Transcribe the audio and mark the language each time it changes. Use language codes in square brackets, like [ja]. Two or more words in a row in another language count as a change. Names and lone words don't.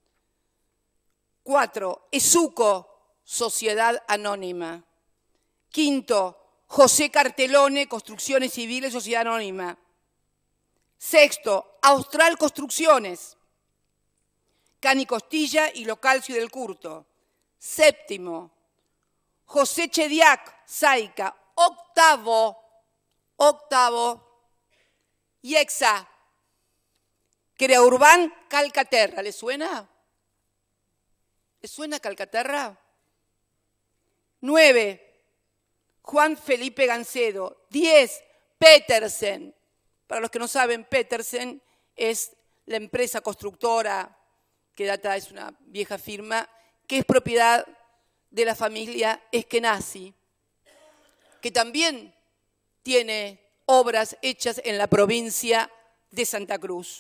[es] 4. Esuco, Sociedad Anónima. 5. José Cartelone, Construcciones Civiles, Sociedad Anónima. 6. Austral Construcciones. Cani Costilla y Localcio del Curto. 7. José Chediac, Saica. 8. IEXA. Creaurbán, Calcaterra. ¿Le suena? ¿Le suena Calcaterra? 9. Juan Felipe Gancedo. 10. Petersen. Para los que no saben, Petersen es la empresa constructora que data, es una vieja firma, que es propiedad de la familia Eskenazi, que también tiene obras hechas en la provincia de Santa Cruz.